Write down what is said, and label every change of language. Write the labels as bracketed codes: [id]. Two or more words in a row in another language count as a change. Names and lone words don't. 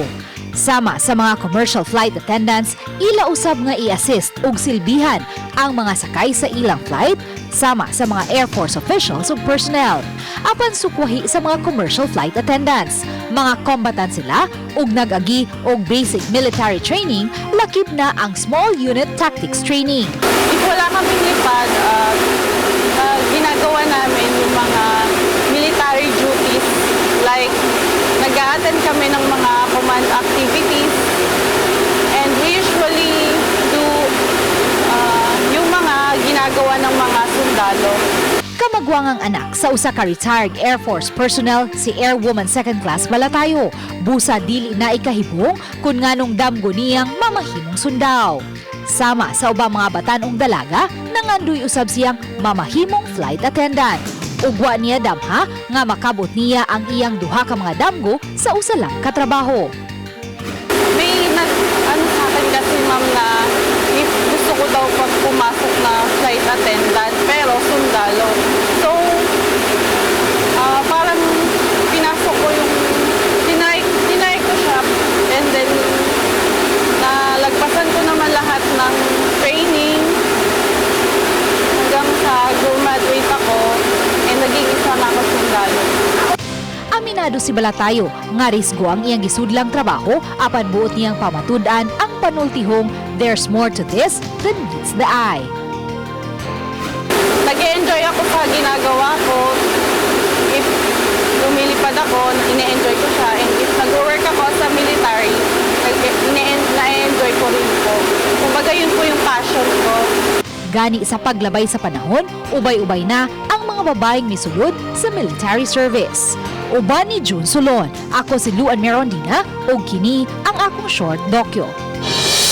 [ceb] Sama sa mga [en] commercial flight attendants, [ceb] ila usab nga i-assist ug silbihan ang mga sakay sa ilang flight sama sa mga [en] Air Force officials [ceb] ug personnel. Apan sukwahi sa mga [en] commercial flight attendants, [ceb] mga combatant sila ug nag-agi og [en] basic military training, [ceb] lakip na ang Small Unit Tactics Training. [tl] If wala kaming lipad, ginagawa namin yung mga [en] military duties [tl] like nag-a-attend kami ng mga [en] command activities and we usually do [tl] yung mga ginagawa ng mga sundalo. [ceb] Kamagwangang anak sa usa ka retired [en] Air Force personnel [ceb] si Airwoman 2nd Class Balatayo. Busa dili na ikahibong kung nganong damgo niyang mamahimong sundaw. Sama sa ubang mga batanong dalaga, nangandoy usab siyang mamahimong [en] flight attendant. [ceb] Ugwa niya damha nga makabot niya ang iyang duha ka mga damgo sa usa lang ka trabaho. [tl] May ano sa akin kasi ma'am na if gusto ko daw pag pumasok na [en] flight attendant [tl] pero sundalo. So, parang pinasok ko yung tinay ko siya and then nalagpasan ko naman lahat ng training hanggang sa graduate ako and naging isa na ako sundalo. [ceb] Aminado si Balatayo nga risgo ang iyang gisudlang trabaho apan buot niyang pamatud-an ang panultihong [en] there's more to this than meets the eye. [tl] Nag-enjoy ako sa ginagawa ko. If lumilipad ako, ine-enjoy ko siya. And if nag-work ako sa military, na-enjoy ko rin po. Kumbaga yun po yung passion ko. [ceb] Gani sa paglabay sa panahon, ubay-ubay na ang mga babaeng misulod sa military service. Uban ni June Solon, ako si Luan Mirondina ug kini ang akong short dokyo.